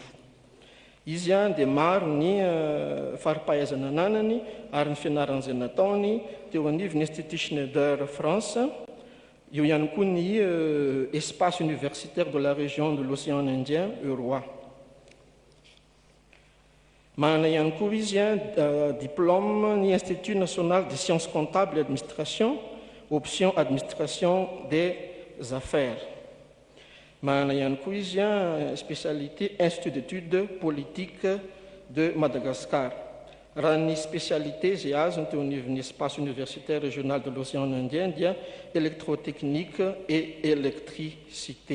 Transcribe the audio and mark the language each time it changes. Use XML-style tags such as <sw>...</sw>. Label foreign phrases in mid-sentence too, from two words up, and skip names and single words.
<mg>Izy dia maro ny faripahaizana ananany ary ny fianaran'izay nataony teo anivon'ny Institut Schneider France, eo ihany koa ny</mg> <fr>espace universitaire de la région de l'océan Indien,</fr> <mg>EUROA. Manana ihany koa izy diplôme ny Institut national des sciences comptables et administration,</mg> <fr>option administration des affaires.</fr> <mg>Manana ihany koa izy spécialité Institut d'études politiques de Madagascar. Raha ny spécialité zay azony teo anivon'ny</mg> <fr>espace universitaire régional de l'océan Indien</fr> <mg>dia</mg> <fr>électrotechnique et électricité.</fr>